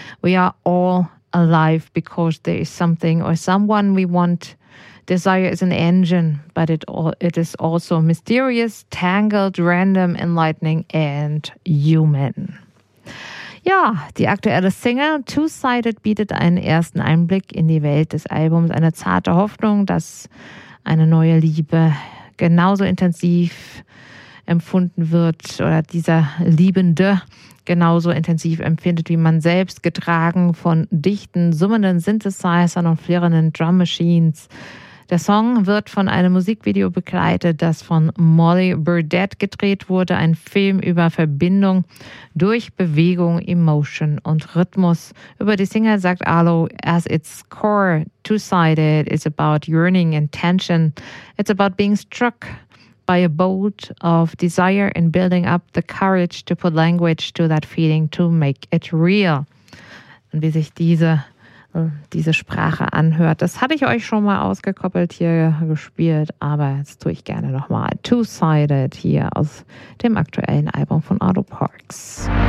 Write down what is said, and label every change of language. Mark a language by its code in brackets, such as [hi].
[en] We are all alive because there is something or someone we want. Desire is an engine, but it is also mysterious, tangled, random, enlightening and human. [de] Ja, die aktuelle Single Two-Sided bietet einen ersten Einblick in die Welt des Albums, eine zarte Hoffnung, dass eine neue Liebe genauso intensiv empfunden wird oder dieser Liebende genauso intensiv empfindet wie man selbst, getragen von dichten, summenden Synthesizern und flirrenden Drum Machines. Der Song wird von einem Musikvideo begleitet, das von Molly Burdett gedreht wurde, ein Film über Verbindung durch Bewegung, Emotion und Rhythmus. Über die Single sagt Arlo: [en] As its core, Two-Sided is about yearning and tension. It's about being struck by a bolt of desire and building up the courage to put language to that feeling to make it real. [de] Und wie sich diese Sprache anhört. Das hatte ich euch schon mal ausgekoppelt hier gespielt, aber das tue ich gerne nochmal. Two-Sided hier aus dem aktuellen Album von Arlo Parks.